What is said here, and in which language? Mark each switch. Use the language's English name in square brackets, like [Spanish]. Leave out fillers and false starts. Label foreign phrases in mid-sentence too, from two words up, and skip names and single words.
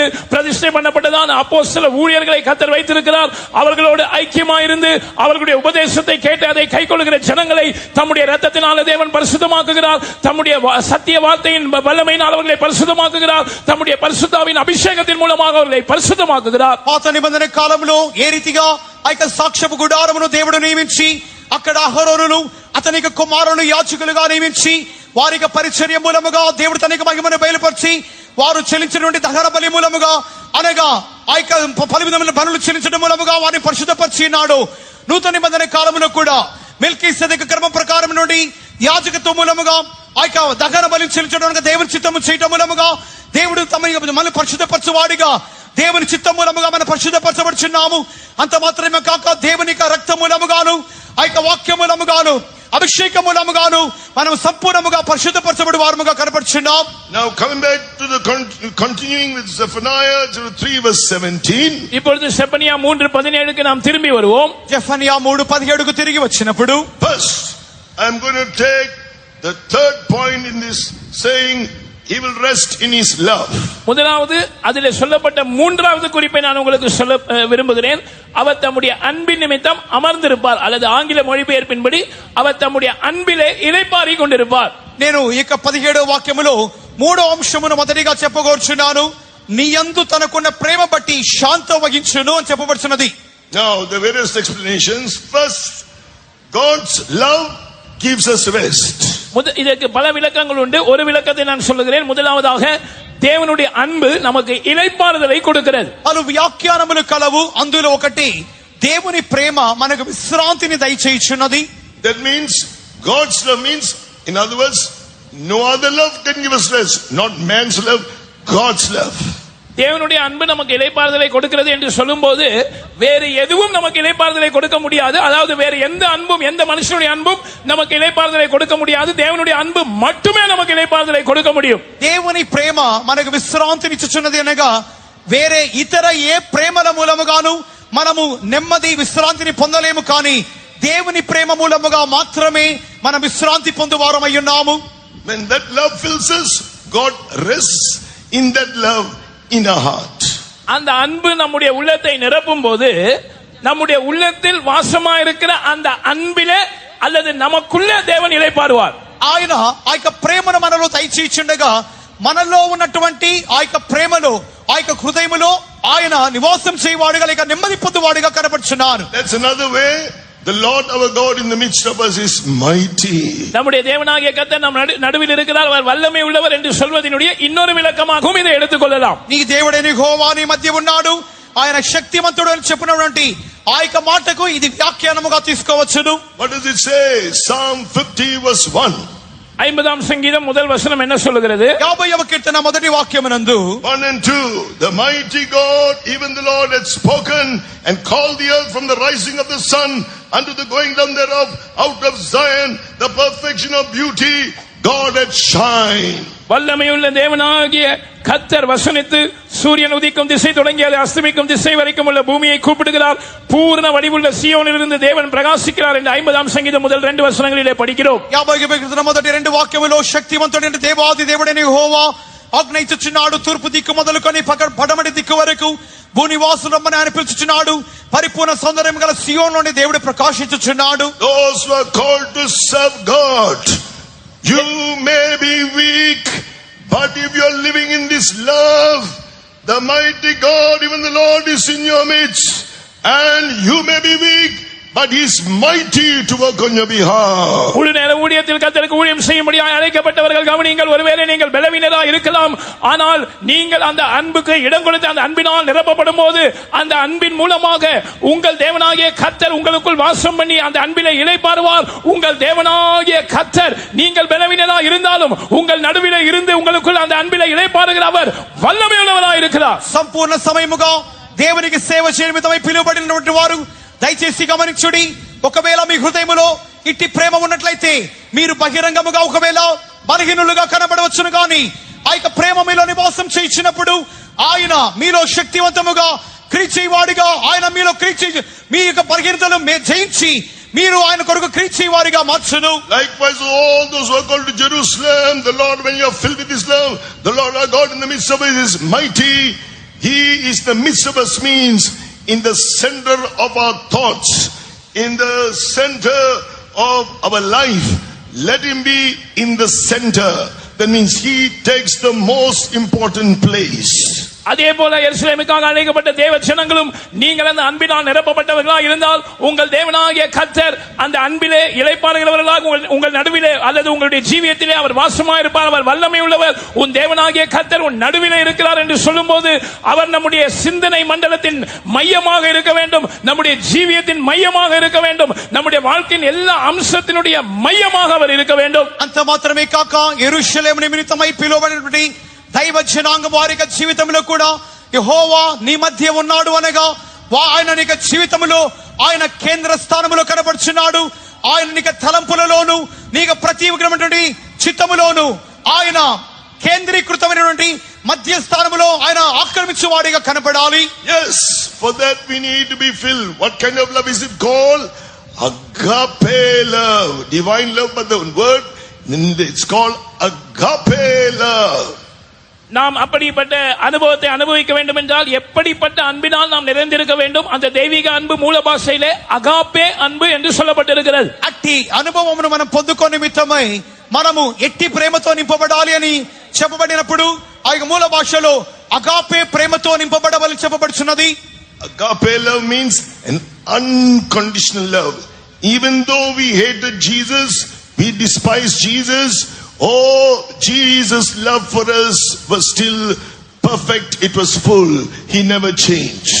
[Tamil] பிரதிஷ்டை பண்ணப்பட்டதான அப்போஸ்தல ஊழியர்களை கர்த்தர் வைத்திருக்கிறார். அவர்களோடு ஐக்கியமாயிருந்து அவர்களுடைய உபதேசத்தை கேட்டு அதை கைக்கொள்ளுகிற ஜனங்களை தம்முடைய இரத்தத்தினால தேவன் பரிசுத்தமாக்குகிறார். தம்முடைய சத்திய வார்த்தையின் வல்லமையினால் அவர்களை பரிசுத்தமாக்குகிறார். தம்முடைய பரிசுத்தாவின் அபிஷேகத்தின் மூலமாக அவர்களை பரிசுத்தமாக்குகிறார். [Telugu] పాత నిబంధన కాలంలో ఏ రీతిగా ఆ యొక్క సాక్ష్యపు గుడారమును దేవుడు నియమించి అక్కడ అహరోనును అతనికి కుమారులు యాజకులుగా నియమించి వారికి పరిచర్య మూలముగా దేవుడు తనకి మహిమను బయలుపరిచి వారు చెల్లించిన దహన బలి మూలముగా అనగా ఆ యొక్క పలు విధమైన బలులు చెల్లించడం మూలముగా వారిని పరిశుద్ధపరిచినాడు. నూతన నిబంధన కాలంలో కూడా మెల్కీసెదెకు క్రమం ప్రకారం నుండి యాజకత్వం మూలముగా ఆ యొక్క దహన బలి చెల్లించడానికి దేవుని చిత్తము చేయటం మూలముగా దేవుడు మనల్ని పరిశుద్ధపరచువాడిగా దేవుని చిత్తం మూలముగా మనం పరిశుద్ధపరచబడుచున్నాము. అంత మాత్రమే కాక దేవుని రక్తం మూలముగాను ఆ యొక్క వాక్యం మూలముగాను అభిషేకం మూలముగాను మనం సంపూర్ణముగా పరిశుద్ధపరచబడి వారముగా కనపడుచున్నాం. [English] Now coming back to the continuing with Zephaniah 3 verse 17. [Tamil] இப்பொழுது செப்பனியா 3:17க்கு நாம் திரும்பி வருவோம். [Telugu] జెఫన్యా 3:17కు తిరిగి వచ్చినప్పుడు, [English] First, I am going to take the third point in this saying, he will rest in his love. [Tamil] முதலாவது அதிலே சொல்லப்பட்ட மூன்றாவது குறிப்பை நான் உங்களுக்கு சொல்ல விரும்புகிறேன். அவர் தம்முடைய அன்பின் நிமித்தம் அமர்ந்திருப்பார், அல்லது ஆங்கில மொழிபெயர்ப்பின்படி அவர் தம்முடைய அன்பிலே இளைப்பாறி கொண்டிருப்பார். [Telugu] నేను ఇక 17వ వాక్యములో మూడో అంశమును మొదటిగా చెప్పగోర్చున్నాను. నీ యందు తనకున్న ప్రేమ బట్టి శాంతం వహించును అని చెప్పబడుచున్నది. [English] Now the various explanations. First, God's love gives us rest. [Tamil] இதற்கு பல விளக்கங்கள் உண்டு. ஒரு விளக்கத்தை நான் சொல்லுகிறேன். முதலாவதாக, దేవునుடைய அன்பு நமக்கு இளைப்பாறுதலை கொடுக்கிறது. [Telugu] పలు వ్యాఖ్యానములు కలవు. అందులో ఒకటి, దేవుని ప్రేమ మనకు విశ్రాంతిని దయచేయుచున్నది. [English] That means God's love means, in other words, no other love can give us rest. Not man's love, God's love. [Tamil] தேவனுடைய அன்பு நமக்கு இளைப்பாறுதலை கொடுக்கிறது என்று சொல்லும்போது வேறு எதுவும் நமக்கு இளைப்பாறுதலை கொடுக்க முடியாது. அதாவது வேறு எந்த அன்பும், எந்த மனுஷனுடைய அன்பும் நமக்கு இளைப்பாறுதலை கொடுக்க முடியாது. தேவனுடைய அன்பு மட்டுமே நமக்கு இளைப்பாறுதலை கொடுக்க முடியும். [Telugu] దేవుని ప్రేమ మనకు విశ్రాంతినిచ్చుచున్నది అనగా వేరే ఇతర ఏ ప్రేమల మూలముగాను మనము నెమ్మది విశ్రాంతిని పొందలేము. కానీ దేవుని ప్రేమ మూలముగా మాత్రమే మనం విశ్రాంతి పొందువారమై ఉన్నాము. [English] When that love fills us, God rests in that love in our heart. [Tamil] அந்த அன்பு நம்முடைய உள்ளத்தை நிரப்பும் போது நம்முடைய உள்ளத்தில் வாசமாயிருக்கிற அந்த அன்பிலே அல்லது நமக்குள்ளே தேவன் இளைப்பாறுவார். [Telugu] ఆయన ఆ యొక్క ప్రేమను మనలో దయచేయుచుండగా మనలో ఉన్నటువంటి ఆ యొక్క ప్రేమలో ఆ యొక్క హృదయములో ఆయన నివాసం చేయవాడుగా లేక నెమ్మది పొందువాడుగా కనపడుచున్నారు. [English] That's another way. The Lord our God in the midst of us is mighty. [Tamil] நம்முடைய தேவனாகிய கர்த்தர் நம் நடுவில் இருக்கிறார், அவர் வல்லமை உள்ளவர் என்று சொல்வதினுடைய இன்னொரு விளக்கமாகவும் இதை எடுத்துக்கொள்ளலாம். [Telugu] నీ దేవుడైన యెహోవా నీ మధ్య ఉన్నాడు, ఆయన శక్తిమంతుడు అని చెప్పినటువంటి ఆ యొక్క మాటకు ఇది వ్యాఖ్యానముగా తీసుకోవచ్చును. [English] What does it say? Psalm 50 verse 1. [Tamil] 50ஆம் சங்கீதம் முதல் வசனம் என்ன சொல்லுகிறது? [Telugu] 50వ కీర్తన మొదటి వాక్యమునందు [English] 1 and 2. The mighty God, even the Lord, had spoken and called the earth from the rising of the sun unto the going down thereof, out of Zion, the perfection of beauty, God had shined. [Tamil] வல்லமையுள்ள தேவனாகிய கர்த்தர் வசனித்து சூரியன் உதிக்கும் திசை தொடங்கி அது அஸ்தமிக்கும் திசை வரைக்கும் உள்ள பூமியை கூப்பிடுகிறார். பூர்ண வடிவுள்ள சீயோனிலிருந்து தேவன் பிரகாசிக்கிறார் என்று 50ஆம் சங்கீதம் முதல் 2 வசனங்களிலே படிக்கிறோம். [Telugu] 50వ కీర్తన మొదటి 2 వాక్యములో శక్తివంతుడైన దేవాది దేవుడైన యెహోవా ఆజ్ఞయించుచున్నాడు, తూర్పు దిక్కు మొదలుకొని పడమటి దిక్కు వరకు భూనివాసులమ్మని ఆయన పిలుచుచున్నాడు. పరిపూర్ణ సౌందర్యం గల సియోనులోని దేవుడు ప్రకాశించుచున్నాడు. [English] Those who are called to serve God, you may be weak, But if you are living in this love, the mighty God, even the Lord is in your midst, and you may be weak, but He is mighty to work on your behalf. [Tamil] முழு நேர ஊழியத்தில் கர்த்தருக்கு ஊழியம் செய்யும்படியாக அழைக்கப்பட்டவர்கள் கவனியுங்கள். ஒருவேளை நீங்கள் பலவீனராக இருக்கலாம், ஆனால் நீங்கள் அந்த அன்புக்கு இடம் கொடுத்து அந்த அன்பினால் நிரப்பப்படும் போது அந்த அன்பின் மூலமாக உங்கள் தேவனாகிய கர்த்தர் உங்களுக்குள் வாசம் பண்ணி அந்த அன்பிலே இளைப்பாறுவார். உங்கள் தேவனாகிய கர்த்தர் நீங்கள் பலவீனராக இருந்தாலும் உங்கள் நடுவிலே இருந்து உங்களுக்குள் அந்த அன்பிலே இளைப்பாறுகிற அவர் வல்லமையுள்ளவராக இருக்கிறார். [Telugu] సంపూర్ణ సమయముగా దేవునికి సేవ చేయడం నిమిత్తమై పిలువబడినటువంటి వారు దయచేసి గమనించుడి. ఒకవేళ మీ హృదయములో ఇట్టి ప్రేమ ఉన్నట్లయితే మీరు బహిరంగముగా ఒకవేళ బలహీనులుగా కనబడవచ్చును, కానీ ఆ యొక్క ప్రేమ మీలో నివాసం చేయించినప్పుడు ఆయన మీలో శక్తివంతముగా క్రీచేవాడిగా, ఆయన మీలో మీ యొక్క బలహీనతను జయించి మీరు ఆయన కొరకు క్రీచేవారిగా మార్చును. [English] Likewise, all those who are called to Jerusalem, the Lord, when you are filled with His love, the Lord our God in the midst of us is mighty. He is the midst of us means in the center of our thoughts, in the center of our life. Let Him be in the center. That means He takes the most important place. [Tamil] அதே போல எருசலேமுக்காக அழைக்கப்பட்ட தேவ ஜனங்களும் நீங்கள் அந்த அன்பினால் நிரப்பப்பட்டவர்களாக இருந்தால் உங்கள் தேவனாகிய கர்த்தர் அந்த அன்பிலே இளைப்பாறுகிறவர்களாக உங்கள் நடுவிலே அல்லது உங்களுடைய ஜீவியத்திலே அவர் வாசமாக இருப்பார். அவர் வல்லமை உள்ளவர். உன் தேவனாகிய கர்த்தர் உன் நடுவிலே இருக்கிறார் என்று சொல்லும்போது அவர் நம்முடைய சிந்தனை மண்டலத்தின் மையமாக இருக்க வேண்டும், நம்முடைய ஜீவியத்தின் மையமாக இருக்க வேண்டும், நம்முடைய வாழ்க்கையின் எல்லா அம்சத்தினுடைய மையமாக அவர் இருக்க வேண்டும். [Telugu] అంత మాత్రమే కాక యెరూషలేము నిమిత్తమై పిలువబడినటువంటి దైవ జనాంగం వారి యొక్క జీవితంలో కూడా యెహోవా నీ మధ్య ఉన్నాడు అనగా ఆయన నీ జీవితంలో ఆయన కేంద్ర స్థానంలో కనబడుచున్నాడు. ఆయన నీ తలంపులలోను నీ ప్రతీకమైనటువంటి చిత్తములోను ఆయన కేంద్రీకృతమైనటువంటి మధ్య స్థానంలో ఆయన ఆక్రమించువాడిగా కనపడాలి. [English] Yes, for that we need to be filled. What kind of love is it called? Agape love, divine love, but the word it's called agape love. [Tamil] நாம் அப்படிப்பட்ட அனுபவத்தை அனுபவிக்க வேண்டும் என்றால் எப்படிப்பட்ட அன்பினால் நாம் நிறைந்திருக்க வேண்டும்? அந்த தெய்வீக அன்பு மூல பாஷையிலே அகாப்பே அன்பு என்று சொல்லப்பட்டிருக்கிறது. [Telugu] అట్టి అనుభవమును మనం పొందుకోని నిమిత్తమై మనము ఎట్టి ప్రేమతో నింపబడాలి అని చెప్పబడినప్పుడు ఆ మూల భాషలో అగాపే ప్రేమతో నింపబడవలని చెప్పబడుచున్నది. [English] Agape love means an unconditional love. Even though we hated Jesus, we despised Jesus, oh, Jesus' love for us was still perfect. It was full. He never changed.